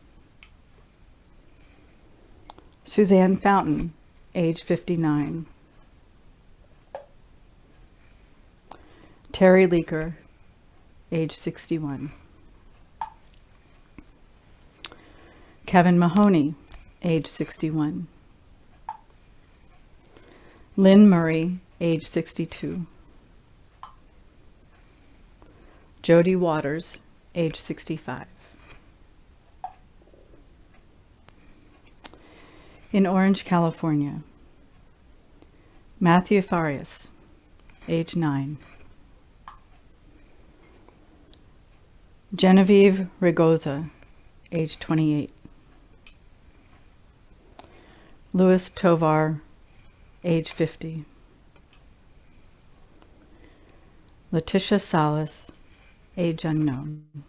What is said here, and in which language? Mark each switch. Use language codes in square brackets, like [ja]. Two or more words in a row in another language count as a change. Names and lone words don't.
[en] Suzanne Fountain, age 59. Terry Leaker, age 61. Kevin Mahoney, age 61. Lynn Murray, age 62. Jody Waters, age 65. In Orange, California, Matthew Farias, age 9. Genevieve Rigoza, age 28. Louis Tovar, age 50. Letitia Salas, age unknown.